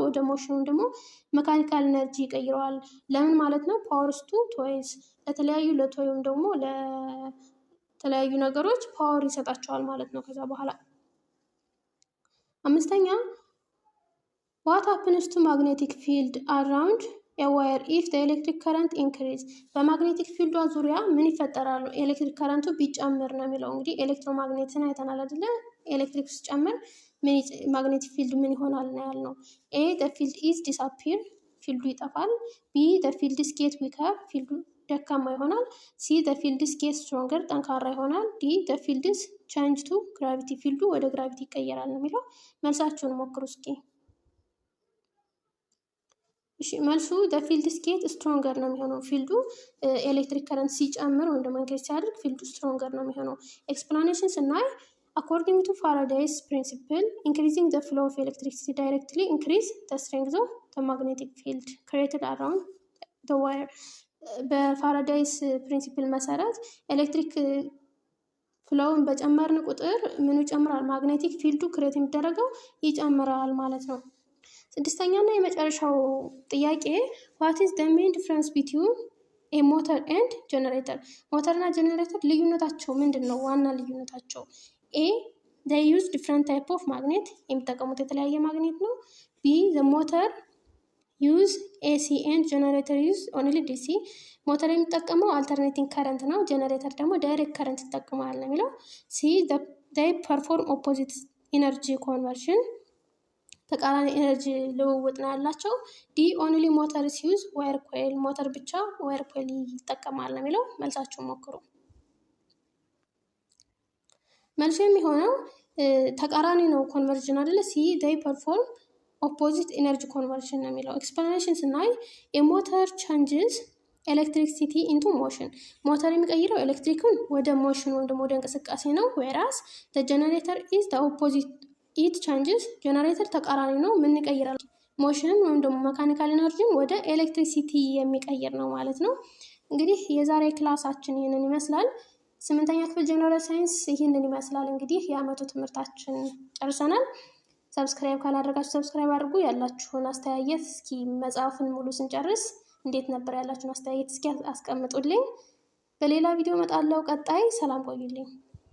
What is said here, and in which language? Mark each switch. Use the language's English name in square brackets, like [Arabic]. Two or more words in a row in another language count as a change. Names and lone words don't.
[Amharic] ወደ ሞሽን ደግሞ መካኒካል ኢነርጂ ይቀይረዋል። ለምን ማለት ነው? [English] powers to toys፣ [Amharic] ለተለያዩ ለቶይም ደግሞ ለተለያዩ ነገሮች ፓወር ይሰጣቸዋል ማለት ነው። ከዛ በኋላ አምስተኛ [English] what happens to magnetic field around a wire if the electric current increase [Amharic] በማግኔቲክ ፊልዷ ዙሪያ ምን ይፈጠራሉ? ኤሌክትሪክ ከረንቱ ቢጨምር ነው የሚለው። እንግዲህ ኤሌክትሮማግኔትን አይተናል አይደለ? ኤሌክትሪክ ሲጨምር ማግኔቲክ ፊልድ ምን ይሆናል ነው ያልነው። [English] A the field is disappear [Amharic] ፊልዱ ይጠፋል። [English] B the field is get weaker [Amharic] ፊልዱ ደካማ ይሆናል። [English] C the field is get stronger [Amharic] ጠንካራ ይሆናል። [English] D the field is change to gravity [Amharic] ፊልዱ ወደ ግራቪቲ ይቀየራል ነው የሚለው። መልሳችሁን ሞክሩ እስኪ። እሺ መልሱ [English] the field is get stronger [Amharic] ነው የሚሆነው። ፊልዱ [English] electric current [Amharic] ሲጨምር ወይም ደግሞ ኢንክሪዝ ሲያደርግ ፊልዱ stronger ነው የሚሆነው። ኤክስፕላኔሽን ስናይ [English] according to Faraday's principle increasing the flow of electricity directly increase the strength of the magnetic field created around the wire [Amharic] በፋራዳይስ ፕሪንሲፕል መሰረት ኤሌክትሪክ ፍሎውን በጨመርን ቁጥር ምኑ ይጨምራል? ማግኔቲክ ፊልዱ ክሬት የሚደረገው ይጨምራል ማለት ነው። ስድስተኛና የመጨረሻው ጥያቄ [English] what is the main difference between a motor and generator [Amharic] ሞተርና ጀነሬተር ልዩነታቸው ምንድነው? ዋና ልዩነታቸው [English] A they use different type of magnet [Amharic] የሚጠቀሙት የተለያየ ማግኔት ነው። [English] B the motor use AC and generator use only DC [Amharic] ሞተር የሚጠቀመው [English] alternating current [Amharic] ነው። ጀነሬተር ደግሞ [English] direct current [Amharic] ይጠቀማል ነው የሚለው። [English] C they perform opposite energy conversion [Amharic] ተቃራኒ ኤነርጂ ልውውጥ ነው ያላቸው። [English] D only motors use wire coil [Amharic] ሞተር ብቻ [English] wire coil [Amharic] ይጠቀማል ነው የሚለው። መልሳችሁን ሞክሩ። መልሱ የሚሆነው ተቃራኒ ነው ኮንቨርዥን አይደለ? ሲ [English] they perform opposite energy conversion [Amharic] ነው የሚለው። ኤክስፕላኔሽን ስናይ [English] a motor changes electricity into motion [Amharic] ሞተር የሚቀይረው ኤሌክትሪክን ወደ ሞሽን ወይም ደግሞ ወደ እንቅስቃሴ ነው። [English] whereas the generator is the opposite it changes [Amharic] ጀነሬተር ተቃራኒ ነው። ምን ይቀይራል? ሞሽን ወይም ደግሞ መካኒካል ኢነርጂን ወደ ኤሌክትሪሲቲ የሚቀይር ነው ማለት ነው። እንግዲህ የዛሬ ክላሳችን ይህንን ይመስላል። 8ኛ ክፍል ጀነራል ሳይንስ ይህንን ይመስላል። እንግዲህ የአመቱ ትምህርታችን ጨርሰናል። ሰብስክራይብ ካላደረጋችሁ ሰብስክራይብ አድርጉ። ያላችሁን አስተያየት እስኪ መጽሐፉን ሙሉ ስንጨርስ እንዴት ነበር ያላችሁን አስተያየት እስኪ አስቀምጡልኝ። በሌላ ቪዲዮ እመጣለሁ። ቀጣይ ሰላም ቆዩልኝ።